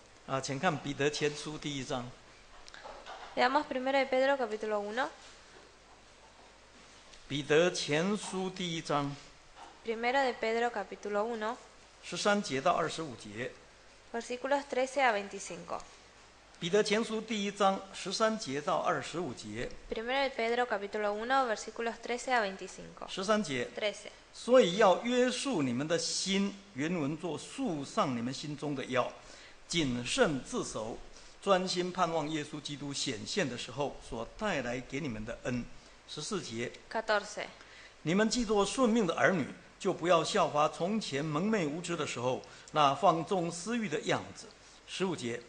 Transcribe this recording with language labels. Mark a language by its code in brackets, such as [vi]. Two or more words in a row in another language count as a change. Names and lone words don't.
[zh] 请看彼得前书第1章。 [es] Leamos 1 de Pedro capítulo 1. [zh] 彼得前书第1章 [es] 1 de Pedro capítulo 1, [zh] 13 节到25节。 [es] versículos 13 a 25. [zh] 彼得前书第1章13节到25节。 [es] 1 de Pedro capítulo 1, versículos 13 a 25. [zh] 13 节， [es] 13. [zh] 所以要约束你们的心，原文作束上你们心中的腰，谨慎自守，专心盼望耶稣基督显现的时候所带来给你们的恩。14节， [es] 14. [zh] 你们既做顺命的儿女，就不要效法从前蒙昧无知的时候那放纵私欲的样子。15节，